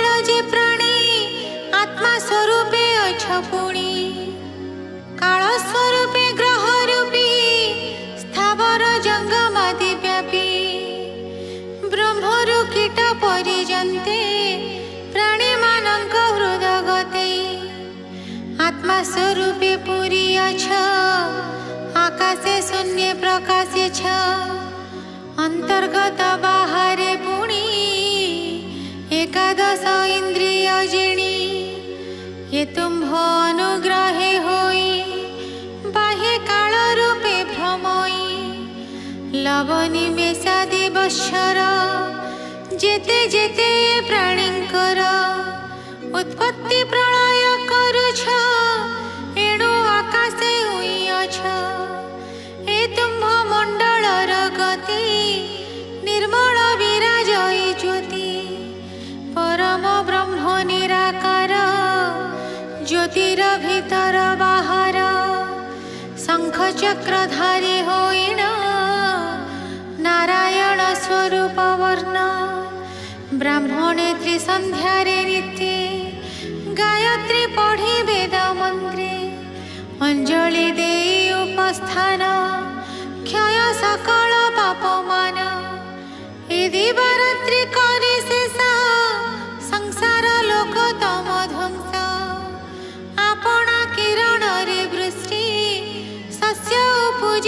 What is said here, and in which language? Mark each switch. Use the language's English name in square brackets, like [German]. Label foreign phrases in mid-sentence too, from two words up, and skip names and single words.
[Odia] ଯେ ପ୍ରାଣୀ ଆତ୍ମା ସ୍ୱରୂପେ ଅଛ ପୁଣି କାଳ ସ୍ୱରୂପେ ଗ୍ରହ ରୂପୀ ସ୍ଥାବର ଜଙ୍ଗମାଦି ବ୍ୟାପୀ ବ୍ରହ୍ମରୁ କୀଟ ପରିଜନ୍ତେ ପ୍ରାଣୀ ମାନଙ୍କ ହୃଦଗତେ ଆତ୍ମା ସ୍ୱରୂପେ ପୁରି ଅଛ ଆକାଶେ ଶୂନ୍ୟ ପ୍ରକାଶେ ଛ ଅନ୍ତର୍ଗତ ବାହାରେ ପୁଣି ଏକାଦଶ ଇନ୍ଦ୍ରିୟ ଜିଣି ଯେ ତୁମ୍ଭ ଅନୁଗ୍ରହେ ହୋଇ ବାହ୍ୟ କାଳ ରୂପେ ଭ୍ରମଇ ଲବଣୀ ମେଷାଦି ବତ୍ସର ଯେତେ ଯେତେ ପ୍ରାଣୀଙ୍କର ଉତ୍ପତ୍ତି ପ୍ରଳୟ କରୁଛ ଏଣୁ ଆକାଶେ ହୋଇଅଛ ଏ ତୁମ୍ଭ ମଣ୍ଡଳର ଗତି ନିର୍ମଳ ବିରାଜଇ ଜ୍ୟୋତି ପରମ ବ୍ରହ୍ମ ନିରାକାର ଜ୍ୟୋତିର ଭିତର ବାହାର ଶଙ୍ଖ ଚକ୍ରଧାରୀ ହୋଇଣ ନାରାୟଣ ସ୍ୱରୂପ ବର୍ଣ୍ଣ ବ୍ରାହ୍ମଣେ ତ୍ରିସନ୍ଧ୍ୟାରେ ନିତ୍ୟେ ଗାୟତ୍ରୀ ପଢ଼ି ବେଦ ମନ୍ତ୍ରେ ଅଞ୍ଜଳି ଦେଇ ଉପସ୍ଥାନ କ୍ଷୟ ସକଳ ପାପମାନ ଏ ଦିବାରାତ୍ରି କରେ ଶେଷ ସଂସାର ଲୋକ ତମ ଧ୍ୱଂସ ଆପଣା କିରଣ ରେ ବୃଷ୍ଟି ଶସ୍ୟ